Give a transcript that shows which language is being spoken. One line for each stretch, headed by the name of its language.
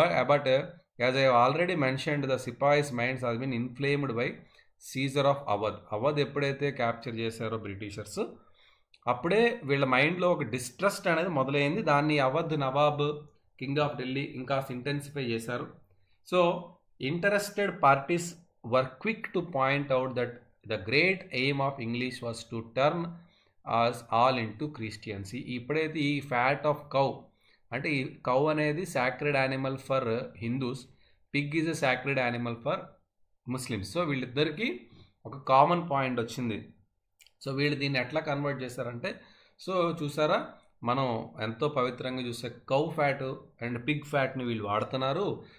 English: but as I already mentioned the sepoys minds has been inflamed by seizure of Awadh
Telugu: ఎప్పుడైతే capture చేశారో Britishers, అప్పుడే వీళ్ళ మైండ్లో ఒక డిస్ట్రస్ట్ అనేది మొదలైంది. దాన్ని అవధ్ నవాబ్ కింగ్ ఆఫ్ ఢిల్లీ ఇంకా ఇంటెన్సిఫై చేశారు.
English: So interested parties were quick to point out that the great aim of English was to turn us all into Christians. ఇప్పుడైతే ఈ fat of cow అంటే ఈ cow అనేది sacred animal for Hindus, pig is a sacred animal for Muslims.
Telugu: So వీళ్ళిద్దరికీ ఒక common point వచ్చింది. So వీళ్ళు దీన్ని ఎట్లా కన్వర్ట్ చేశారంటే, సో చూసారా మనం ఎంతో పవిత్రంగా చూసే కౌ ఫ్యాట్ అండ్ పిగ్ ఫ్యాట్ని వీళ్ళు వాడుతున్నారు.